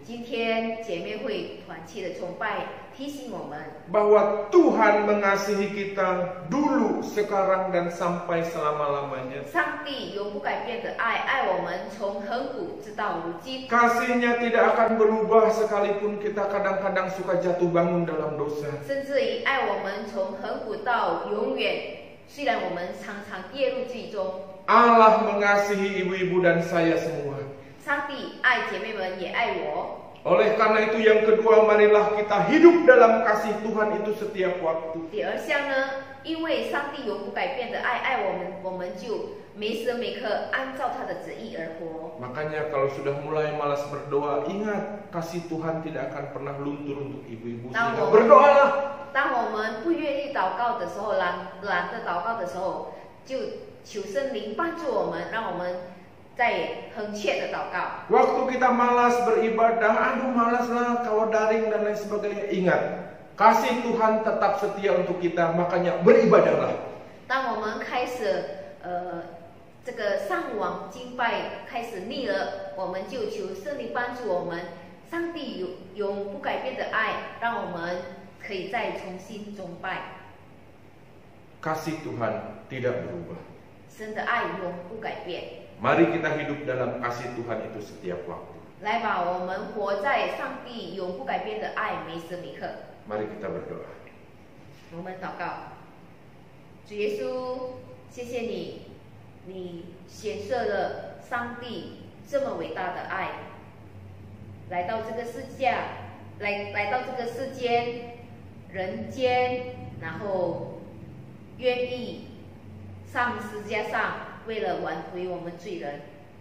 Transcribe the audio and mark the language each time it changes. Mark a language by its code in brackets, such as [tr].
[zh] 今天姐妹会团契的崇拜提醒我们， [id] Bahwa Tuhan mengasihi kita dulu, sekarang, dan sampai selama-lamanya. [zh] 上帝永不改变的爱我们，从亘古直到如今。 [id] Kasih-Nya tidak akan berubah sekalipun kita kadang-kadang suka jatuh bangun dalam dosa. [zh] 甚至于爱我们从亘古到永远。虽然我们常常跌入罪中， [id] Allah mengasihi ibu-ibu dan saya semua. [zh] 上帝爱姐妹们，也爱我。 [id] Oleh karena itu yang kedua, marilah kita hidup dalam kasih Tuhan itu setiap waktu. [zh] 第二项呢，因为上帝永不改变的爱我们，我们就每时每刻按照他的旨意而活。 [id] Makanya kalau sudah mulai malas berdoa, ingat kasih Tuhan tidak akan pernah luntur untuk ibu-ibu. Sehingga berdoalah. [zh] 当我们不愿意祷告的时候，懒得祷告的时候，就求圣灵帮助我们，让我们在恳切的祷告。 [id] Waktu kita malas beribadah, aduh malas lah kalau daring dan lain sebagainya. Ingat, kasih Tuhan tetap setia untuk kita, makanya beribadahlah. [zh] 当我们开始这个上网敬拜开始腻了，我们就求圣灵帮助我们。上帝永不改变的爱，让我们可以再重新崇拜。 [id] Kasih Tuhan tidak berubah. [zh] 神的爱永不改变。 [id] Mari kita hidup dalam kasih Tuhan itu setiap waktu. [zh] 来吧，我们活在上帝永不改变的爱每时每刻。 [id] Mari kita berdoa. [zh] 我们祷告，主耶稣，谢谢你，你显示了上帝这么伟大的爱，来到这个世界，来到这个世间、人间，然后愿意上十字架上，为了挽回我们罪人。